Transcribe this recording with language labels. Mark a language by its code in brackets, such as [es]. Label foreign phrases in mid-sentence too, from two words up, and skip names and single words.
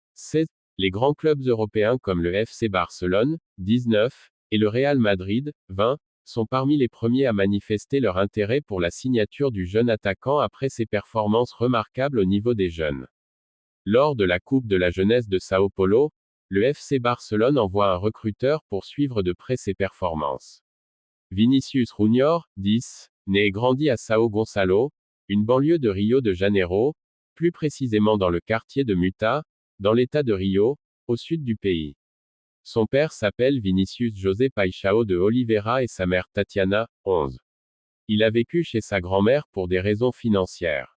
[fr] Les grands clubs européens comme le FC Barcelone, 19, et le Real Madrid, 20, sont parmi les premiers à manifester leur intérêt pour la signature du jeune attaquant après ses performances remarquables au niveau des jeunes. Lors de la Coupe de la jeunesse de São Paulo, le FC Barcelone envoie un recruteur pour suivre de près ses performances. Vinícius Júnior, 10, né et grandi à São Gonçalo, une banlieue de Rio de Janeiro, plus précisément dans le quartier de Muta, dans l'État de Rio, au sud du pays. Son père s'appelle Vinícius José Paixão de Oliveira et sa mère Tatiana, 11. Il a vécu chez sa grand-mère pour des raisons financières.